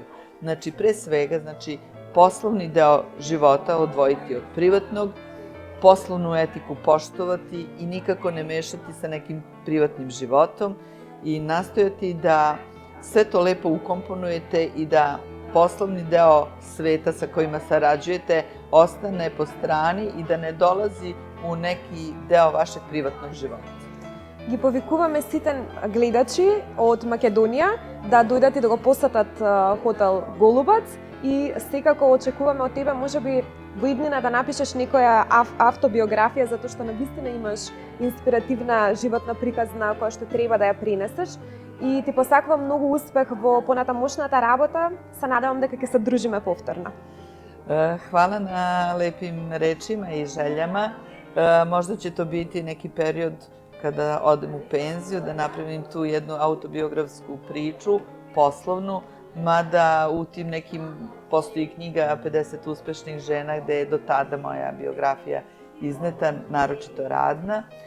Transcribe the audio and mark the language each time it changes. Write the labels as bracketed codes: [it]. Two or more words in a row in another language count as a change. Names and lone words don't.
[sr] Znači, pre svega, poslovni deo života odvojiti od privatnog, poslovnu etiku poštovati i nikako ne mešati sa nekim privatnim životom i nastojati da sve to lepo ukomponujete i da poslovni deo sveta sa kojima sarađujete ostane po strani i da ne dolazi u neki deo vašeg privatnog života. [mk] Ги повикуваме сите гледачи од Македонија да дојдат и да го посетат хотел Голубац и секако очекуваме од тебе можеби во иднина да напишеш некоја автобиографија, затоа што навистина имаш инспиративна животна приказна која што треба да ја пренесеш. И ти посакувам многу успех во понатамошната работа. Се надевам дека ќе се дружиме повторно. [sr] Hvala na lepim rečima i željama. Možda će to biti neki period kada odem u penziju, da napravim tu jednu autobiografsku priču, poslovnu, mada u tim nekim postoji knjiga 50 uspešnih žena gde je do tada moja biografija izneta, naročito radna.